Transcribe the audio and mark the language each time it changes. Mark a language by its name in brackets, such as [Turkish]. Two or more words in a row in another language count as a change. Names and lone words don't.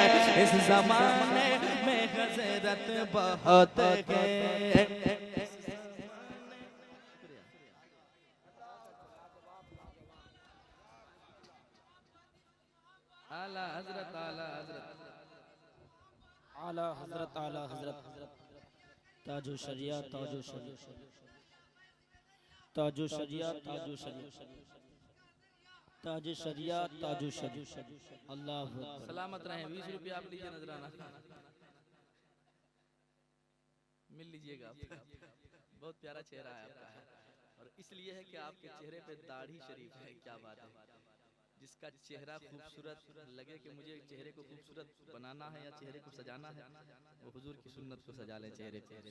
[Hindi] इस ज़माने में हज़रत बहुत है। आला हज़रत, आला हज़रत, आला हजरत, आला हजरत, ताजो शरिया, ताजो शरिया, ताजो शरिया, ताजो शरिया, ताजो शरिया, ताजो शरिया। अल्लाह सलामत रहें। 20 रुपये आप लीजिए नजराना, मिल लीजिएगा। बहुत प्यारा चेहरा है आपका, और इसलिए है कि आपके चेहरे पे दाढ़ी शरीफ है। क्या बात है। जिसका चेहरा खूबसूरत लगे कि मुझे चेहरे को खूबसूरत बनाना है या चेहरे को सजाना है, वो हुजूर की सुन्नत को सजा ले चेहरे पे।